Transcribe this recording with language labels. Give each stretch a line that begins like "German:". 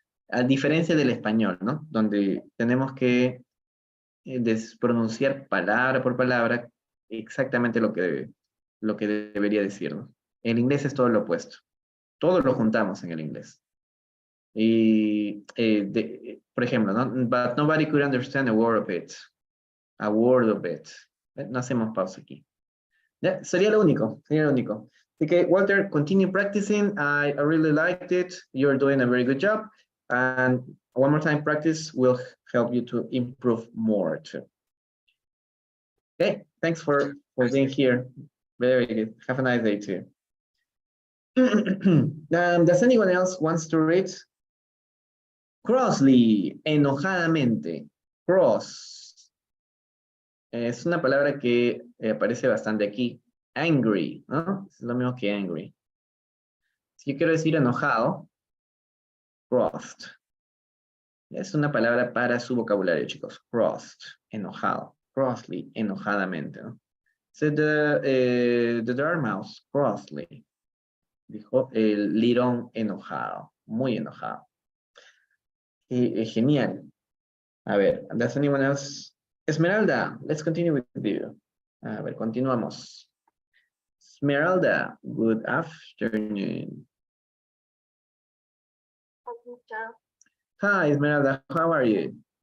Spanish: A diferencia del español, ¿no? Donde tenemos que pronunciar palabra por palabra exactamente lo que debería decir, ¿no? El inglés es todo lo opuesto. Todo lo juntamos en el inglés. Y, por ejemplo, ¿no?
English: But nobody could understand a word of it. A word of it.
Spanish: No hacemos pausa aquí. Yeah, sería lo único, sería lo único. Así que,
English: Walter, continue practicing. I really liked it. You're doing a very good job. And one more time, practice will help you to improve more too. Okay, thanks for being here. Very good. Have a nice day too. Does anyone else wants to read?
Spanish: Crossly, enojadamente. Cross. Es una palabra que aparece bastante aquí. Angry, ¿no? Es lo mismo que angry. Si yo quiero decir enojado, crossed. Es una palabra para su vocabulario, chicos. Crossed, enojado. Crossly, enojadamente, ¿no?
English: So the dormouse, crossly.
Spanish: Dijo el lirón enojado, muy enojado. Genial. A ver,
English: does anyone else? Esmeralda, let's continue with you.
Spanish: A ver, continuamos.
English: Esmeralda, good afternoon. Hi, Esmeralda, how are you?